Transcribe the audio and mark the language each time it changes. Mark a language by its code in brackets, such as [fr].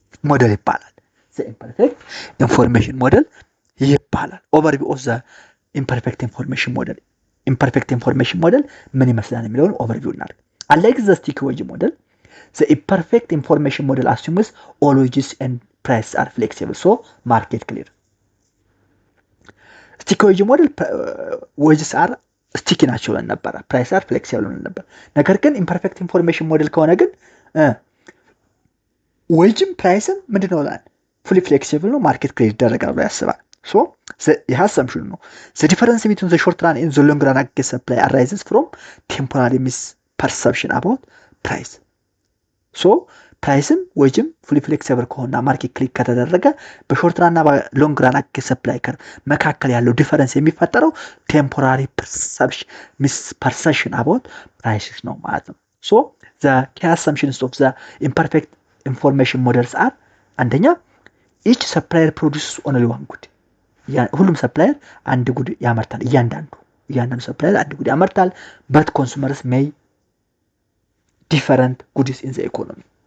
[am] ሞዴል ይባላል። ዘ ኢምፐርፌክት ኢንፎርሜሽን ሞዴል ይባላል። ኦቨርቪው ኦፍ ዘ ኢምፐርፌክት ኢንፎርሜሽን ሞዴል ምን ይመስላል የሚለውን ኦቨርቪው እናድርግ። [en] Unlike the sticky wage model, the imperfect information model assumes all wages and prices are flexible, so market clear. Sticky wage model wages are sticky [am] ናቸው ነበር፣ [en] prices are flexible [am] ነበር። ነገር ግን [en] imperfect information model [am] ከሆነ ግን ወጅም ፕራይስም ምንድነው ላል [en] fully flexible [am] ነው፣ ማርኬት ክሊር ይደረጋል ብሎ ያስባል። [en] so the assumption ነው the difference between the short run and the long run aggregate supply arises from temporary misperception about price. [am] so ፕራይስም ወጅም fully flexible ከሆነና ማርኬት ክሊር ከተደረገ በሾርት ራን እና በሎንግ ራን አግሪጌት ሰፕላይ ከርቭ መካከል ያለው ዲፈረንስ የሚፈጠረው temporary [en] misperception about prices [am] ነው ማለት ነው። [en] so the key assumptions of the imperfect information models are [am] አንደኛ [en] each supplier produces only one good [am] ሁሉም ሰፕላየር አንድ ጉድ ያመርታል። [en] እያንዳንዱ ሰፕላየር አንድ ጉድ ያመርታል። but consumers may different goods in the economy